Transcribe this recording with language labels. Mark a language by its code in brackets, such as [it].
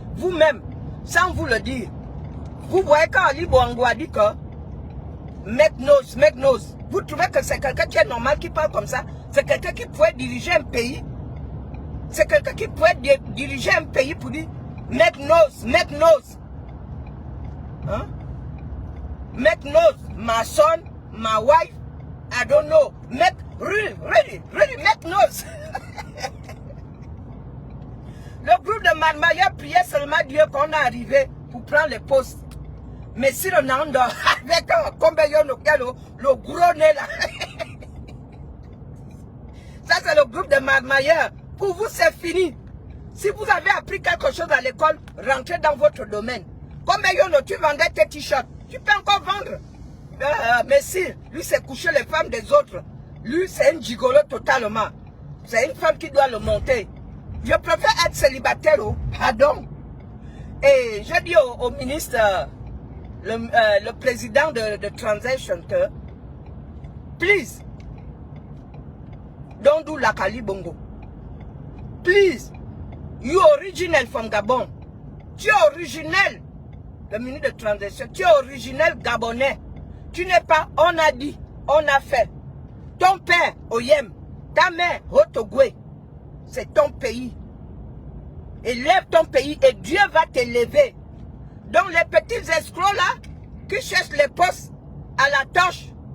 [fr] Vous-même, sans vous le dire, vous voyez quand Ali Bongo a dit que [en] make nose. [fr] Vous trouvez que c'est quelqu'un qui est normal, qui parle comme ça? C'est quelqu'un qui pourrait diriger un pays. C'est quelqu'un qui pourrait diriger un pays pour dire [en] make nose. Hein? Make nose. My son, my wife, I don't know. Really, make nose. [fr] Le groupe de marmailleurs priait seulement Dieu qu'on est arrivé pour prendre les postes. Mais si le Nando, avec Kombeyono, le gros nez là. Ça c'est le groupe de marmailleurs. Pour vous c'est fini. Si vous avez appris quelque chose à l'école, rentrez dans votre domaine. Kombeyono, tu vendais tes t-shirts. Tu peux encore vendre. Mais si, lui c'est coucher les femmes des autres. Lui c'est un gigolo totalement. C'est une femme qui doit le monter. Je préfère être célibataire, pardon. Et je dis au ministre, le président de Transition, que, [en] please, don't do like Ali Bongo. Please, you original from Gabon. [fr] Tu es originel, le ministre de Transition, tu es originel gabonais. Tu n'es pas, on a dit, on a fait. Ton père, Oyem, ta mère, Hotogwe, c'est ton pays. Élève ton pays et Dieu va t'élever. Donc les petits escrocs là, qui cherchent les postes à la torche.